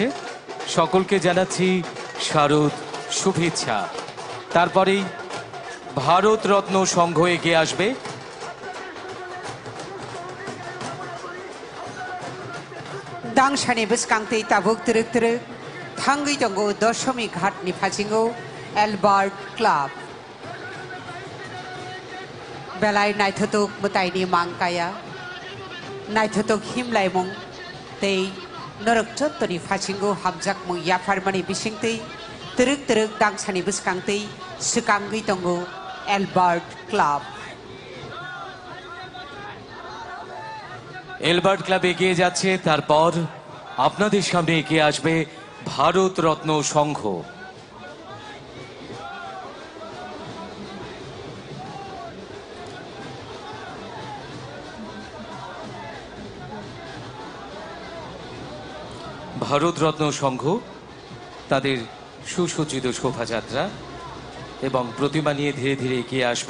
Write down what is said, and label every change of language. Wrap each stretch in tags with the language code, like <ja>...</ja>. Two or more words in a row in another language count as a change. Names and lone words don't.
<bn>সকলকে জানাচ্ছি শারদ শুভেচ্ছা। তারপরেই ভারত রত্ন সংঘ এগিয়ে আসবে।</bn> <trp>दांसानि बसकांतै ताबुक तुरुक तुरुक थांगै दंगो दशमी घाटनि फाजिङो एलबार्ट क्लाब बेलाय नायथतुक मुतायनि मांकाया नायथतुक हिमलायमुं तै नरक चत्तनि फाजिङो हामजाकमुं याफारमानि बिसिंतै तुरुक तुरुक दांसानि बसकांतै सुकांगै दंगो एलबार्ट क्लाब।</trp> <bn>এলবার্ট ক্লাব এগিয়ে যাচ্ছে। তারপর আপনাদের সামনে এগিয়ে আসবে ভারত রত্ন সংঘ। ভারত রত্ন সংঘ তাদের সুসজ্জিত শোভাযাত্রা এবং প্রতিমা নিয়ে ধীরে ধীরে এগিয়ে আসবে।</bn>